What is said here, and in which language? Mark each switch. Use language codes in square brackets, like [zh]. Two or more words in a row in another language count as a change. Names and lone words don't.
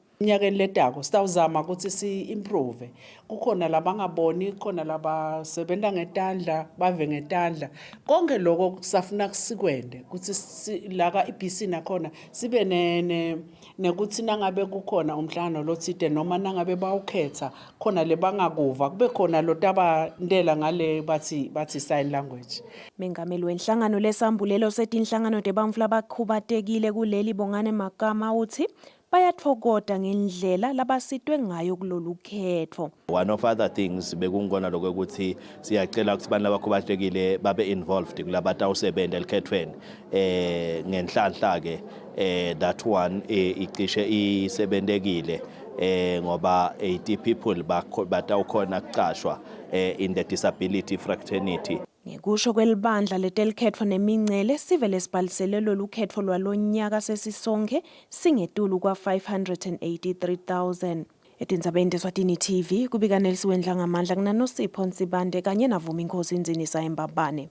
[ss] Nyakeni letako sitawuzama ukuthi si-improve. Kukhona labangaboni, kukhona labasebenta ngetandla, bave ngetandla. Konke lokho kusafuna kusikwende ukuthi laka ibhisi nakhona sibe nekuthi nangabe kukhona umhlangano lothide noma nangabe bawukhetha khona lebangakuva kube khona lotabandela ngale bathi [en] sign language. [ss] Mengameli wenhlangano lesambulelo setinhlangano tebantfu labakhubatekile kuleli bongane Magama uthi bayatfokota ngendlela labasitwe ngayo kulolu khetfo. [en] One of other things [ss] bekungona lokho ukuthi siyacela ukuthi abantu labakhubatekile babe involved kulabatawusebenta elikhethweni ngenhlanhla ke [en] that one [ss] icishe isebentekile ngoba [en] 80 people [ss] batawukhona kucashwa [en] in the disability fraternity. [ss] Ngekusho kwelibandla letelukhetfo nemingcele sivele sibhalisele lolukhetfo lwalonyaka sesisonke singetulu kwa 583,000. Etindzabeni teSwatini TV kubika Nelsiwendla ngamandla kunaNosipho Nsibande kanye naVumi Nkosi Nzinisa eMbabane.